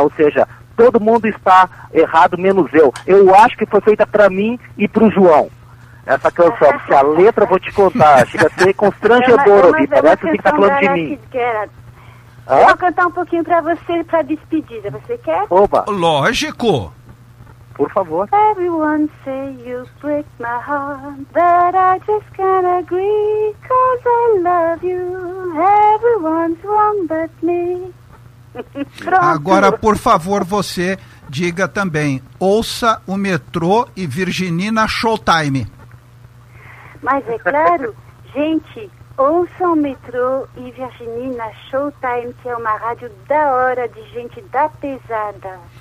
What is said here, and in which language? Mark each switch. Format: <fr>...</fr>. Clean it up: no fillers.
<pt>Ou seja, todo mundo está errado menos eu. Eu acho que foi feita para mim e para o João. Essa canção, porque a letra, vou te contar, chega a ser constrangedora ali, parece que está falando de mim. Eu vou cantar um pouquinho para você, para despedida, você quer? Oba! Lógico! Por favor.</pt> <en>Everyone say you break my heart, but I just can't agree, cause I love you, everyone's wrong but me.</en> <pt>Pronto. Agora, por favor, você diga também, ouça o metrô e Virginina Showtime. Mas é claro, gente, ouça o metrô e Virginina Showtime, que é uma rádio da hora, de gente da pesada.</pt>